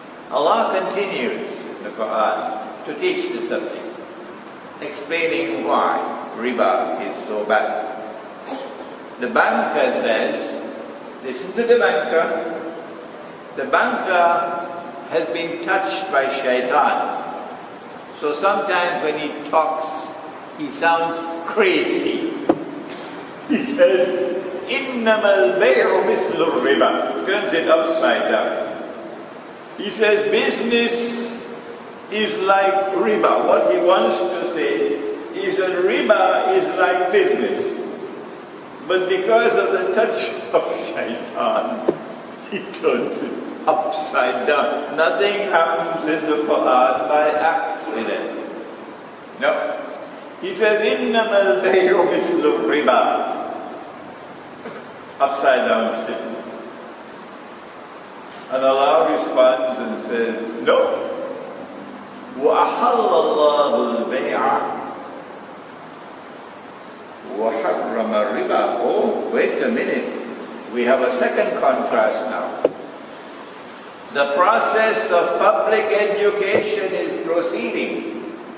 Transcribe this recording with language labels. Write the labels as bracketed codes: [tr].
[en] Allah continues in the Quran to teach the subject, explaining why riba is so bad. The banker says, listen to the banker. The banker has been touched by shaitan. So sometimes when he talks, he sounds crazy. [ar] He says, إِنَّمَا الْبَيْعُ مِثْلُ الرِّبَى. [en] Turns it upside down. He says, business is like riba. What he wants to say is that riba is like business. But because of the touch of shaitan, he turns it upside down. Nothing happens in the Quran by accident. No. [ar] He says, إِنَّمَا الْبَيْعُ مِثْلُ الرِّبَى. [en] Upside down statement. And Allah responds and says, no. [ar] وَأَحَلَّ اللَّهُ الْبَيْعَ وَحَرَّمَ الرِّبَى. [en] Oh, wait a minute. We have a second contrast now. The process of public education is proceeding.